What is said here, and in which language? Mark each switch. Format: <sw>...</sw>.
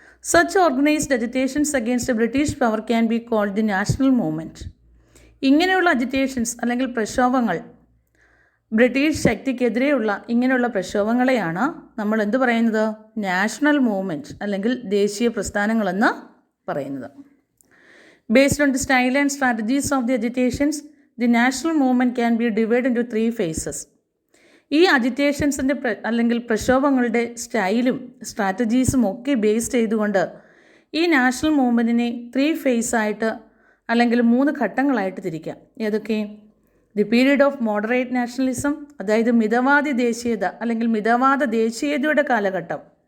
<en>Such organised agitations against British power can be called the national movement.</en> <ml>ഇങ്ങനെയുള്ള agitations അല്ലെങ്കിൽ പ്രക്ഷോഭങ്ങൾ, British ശക്തിക്കെതിരെയുള്ള ഇങ്ങനെയുള്ള പ്രക്ഷോഭങ്ങളെയാണ് നമ്മൾ എന്ത് പറയുന്നത്? നാഷണൽ മൂവ്മെൻറ്റ് അല്ലെങ്കിൽ ദേശീയ പ്രസ്ഥാനങ്ങളെന്ന് പറയുന്നത്.</ml> <en>Based on the style and strategies of the agitations, the national movement can be divided into 3 phases.</en> <ml>ഈ അജിറ്റേഷൻസിൻ്റെ അല്ലെങ്കിൽ പ്രക്ഷോഭങ്ങളുടെ സ്റ്റൈലും സ്ട്രാറ്റജീസും ഒക്കെ ബേസ് ചെയ്തുകൊണ്ട് ഈ നാഷണൽ മൂവ്മെൻറ്റിനെ 3 ഫേസായിട്ട് അല്ലെങ്കിൽ 3 ഘട്ടങ്ങളായിട്ട് തിരിക്കാം. ഏതൊക്കെ?</ml> <en>the period of moderate nationalism,</en> <ml>അതായത് മിതവാദി ദേശീയത അല്ലെങ്കിൽ മിതവാദ ദേശീയതയുടെ കാലഘട്ടം.</ml>